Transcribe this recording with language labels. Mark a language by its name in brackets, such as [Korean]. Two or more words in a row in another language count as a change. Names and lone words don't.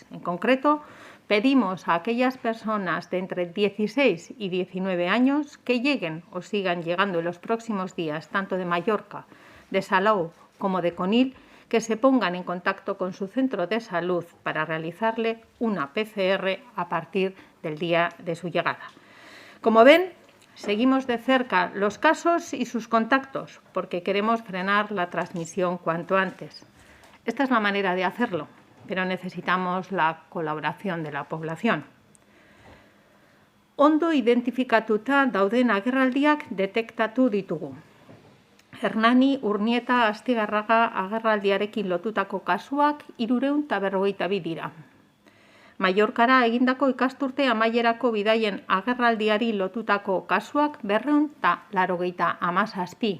[Spanish] En concreto, pedimos a aquellas personas de entre 16 y 19 años que lleguen o sigan llegando en los próximos días, tanto de Mallorca, de Salou como de Conil, que se pongan en contacto con su centro de salud para realizarle una PCR a partir del día de su llegada. Como ven, seguimos de cerca los casos y sus contactos porque queremos frenar la transmisión cuanto antes. Esta es la manera de hacerlo, pero necesitamos la colaboración de la población. [Basque] Ondo identifikatuta dauden agerraldiak detektatu ditugu. Hernani Urnieta Astigarraga agerraldiarekin lotutako kasuak 352 dira. Mallorkara egindako ikasturte amaierako bidaien agerraldiari lotutako kasuak 287.